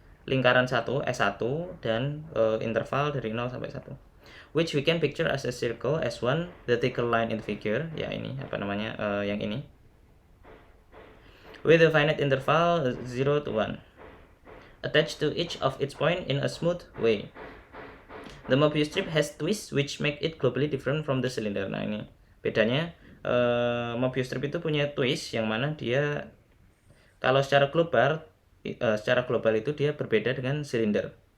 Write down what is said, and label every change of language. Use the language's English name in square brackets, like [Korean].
[Indonesian] Lingkaran 1 S1 dan interval dari 0 sampai 1. [English] Which we can picture as a circle S1, the thicker line in the figure. [Indonesian] Ya ini yang ini. [English] With a finite interval 0 to 1. Attached to each of its point in a smooth way. The Mobius strip has twists which make it globally different from the cylinder. [Indonesian] Nah ini bedanya, Mobius strip itu punya twist yang mana dia kalau secara global itu dia berbeda dengan silinder.